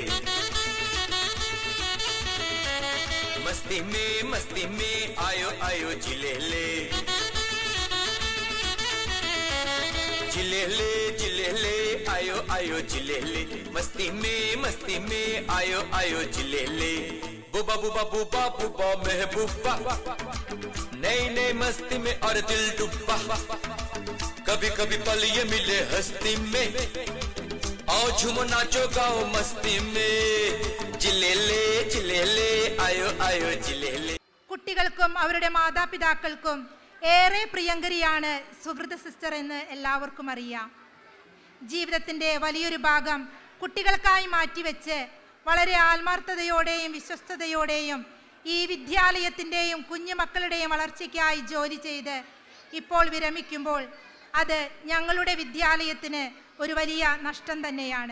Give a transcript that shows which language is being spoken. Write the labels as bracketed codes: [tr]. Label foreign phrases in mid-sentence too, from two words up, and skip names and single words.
[hi] मस्ती में आयो आयो जिलेले जिलेले जिलेले आयो आयो जिलेले मस्ती में आयो आयो जिलेले बुबा बुबा बुबा बुबा महबूबा नई नई मस्ती में और दिल डूबा कभी कभी पल ये मिले हस्ती में आओ झूमो नाचो गाओ मस्ती में जिलेले जिलेले आयो आयो जिलेले. [ml] കുട്ടികൾക്കും അവരുടെ മാതാപിതാക്കൾക്കും ഏറെ പ്രിയങ്കരിയാണ് സുഹൃത സിസ്റ്റർ എന്ന് എല്ലാവർക്കും അറിയാം. ജീവിതത്തിൻ്റെ വലിയൊരു ഭാഗം കുട്ടികൾക്കായി മാറ്റിവെച്ച് വളരെ ആത്മാർത്ഥതയോടെയും വിശ്വസ്തയോടെയും ഈ വിദ്യാലയത്തിൻ്റെയും കുഞ്ഞുമക്കളുടെയും വളർച്ചയ്ക്കായി ജോലി ചെയ്ത് ഇപ്പോൾ വിരമിക്കുമ്പോൾ അത് ഞങ്ങളുടെ വിദ്യാലയത്തിന് ഒരു വലിയ നഷ്ടം തന്നെയാണ്.